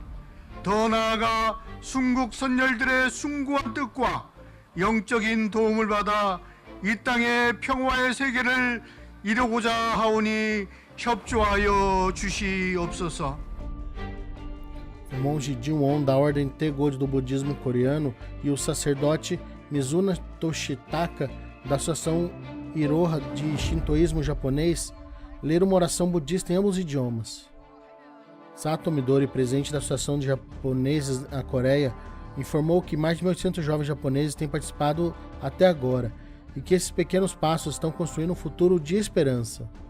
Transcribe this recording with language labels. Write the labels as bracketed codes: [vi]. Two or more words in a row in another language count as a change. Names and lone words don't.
[ko] 더 나아가 순국 선열들의 숭고한 뜻과 영적인 도움을 받아 이 땅의 평화의 세계를 이루고자 하오니 협조하여 주시옵소서. [pt] O monge Jin-won da Ordem Taegyeol do Budismo Coreano e o sacerdote Mizuna Toshitaka da Associação Iroha de Shintoísmo Japonês leram uma oração budista em ambos os idiomas. Sato Midori, presidente da Associação de Japoneses na Coreia, informou que mais de 1.800 jovens japoneses têm participado até agora e que esses pequenos passos estão construindo um futuro de esperança.